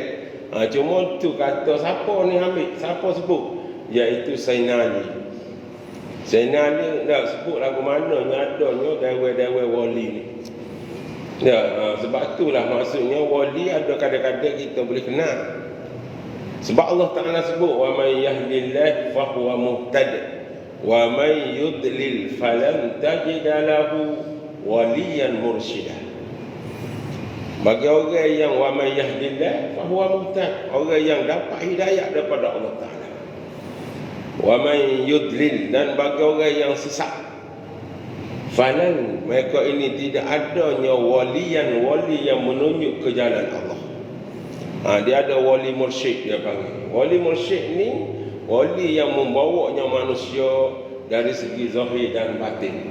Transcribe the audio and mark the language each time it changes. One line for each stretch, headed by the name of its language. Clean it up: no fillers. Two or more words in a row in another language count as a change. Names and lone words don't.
Malay: Cuma tu kata siapa ni ambil, siapa sebut, iaitu Sayyidina Ali. Sayyidina Ali dah sebut lagu mana adanya dewa-dewa wali ni. Sebab itulah maksudnya wali ada kadang-kadang kita boleh kenal. Sebab Allah Ta'ala sebut
Arabic: ومن يهد الله فهو المهتد ومن يضلل فلن تجد له وليا مرشدا.
Malay: Bagi orang yang
Arabic: ومن يهد الله فهو المهتد,
Malay: orang yang dapat hidayah daripada Allah Ta'ala.
Arabic: ومن يضلل,
Malay: dan bagi orang yang sesat, falan, mereka ini tidak adanya wali yang menunjuk ke jalan Allah. Dia ada wali mursyid dia panggil. Wali mursyid ni wali yang membawanya manusia dari segi zahir dan batin.